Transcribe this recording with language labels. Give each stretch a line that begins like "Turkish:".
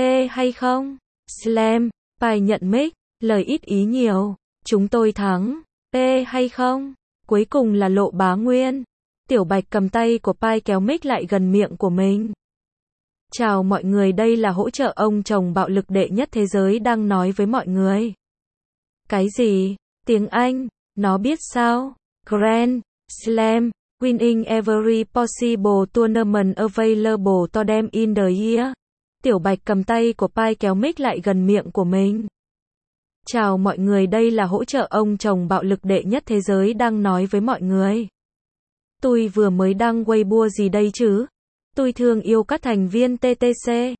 Vietnamese: Hay không? Slam. Bài nhận mic. Lời ít ý nhiều. Chúng tôi thắng. Hay không? Cuối cùng là Lộ Bá Nguyên. Tiểu Bạch cầm tay của Pai kéo mic lại gần miệng của mình. Chào mọi người, đây là hỗ trợ ông chồng bạo lực đệ nhất thế giới đang nói với mọi người. Cái gì? Tiếng Anh? Nó biết sao?
English: Grand Slam, winning every possible tournament available to them in the year.
Vietnamese: Tiểu Bạch cầm tay của Pai kéo mic lại gần miệng của mình. Chào mọi người, đây là hỗ trợ ông chồng bạo lực đệ nhất thế giới đang nói với mọi người. Tôi vừa mới đăng Weibo gì đây chứ? Tôi thương yêu các thành viên TTC.